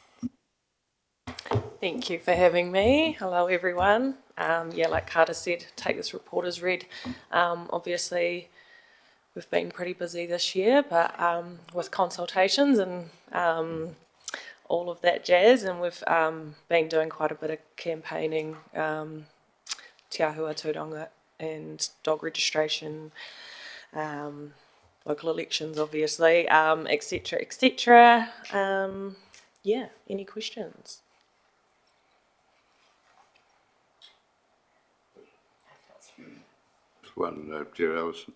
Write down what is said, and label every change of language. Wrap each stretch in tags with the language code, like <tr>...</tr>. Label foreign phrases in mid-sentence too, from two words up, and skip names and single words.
<en>Thank you for having me. Hello, everyone. Like Carter said, take this report as read. Obviously, we've been pretty busy this year, but with consultations and all of that jazz, and we've been doing quite a bit of campaigning,</en> <mi>te ahua tūranga</mi> <en>and dog registration, local elections, obviously, etc., etc. Any questions? One, Chair Allison.</en>